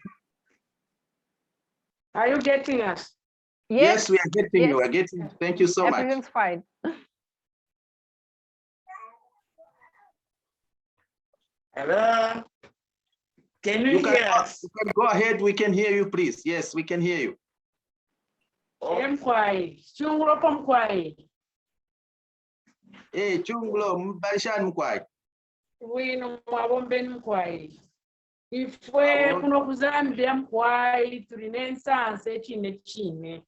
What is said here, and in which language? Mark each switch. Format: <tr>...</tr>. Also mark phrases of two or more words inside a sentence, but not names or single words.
<en>Are you getting us? Yes, we are getting you. We are getting. Thank you so much. Everything's fine. Hello. Can you hear us? You can go ahead. We can hear you, please. Yes, we can hear you.</en> <bem>Mkwai. Chungulo pa Mkwai. Chungulo mbalishani Mkwai. Wino mwabombeni Mkwai. Ifwe kuno kuzambia Mkwai tuline nsanse chine.</bem>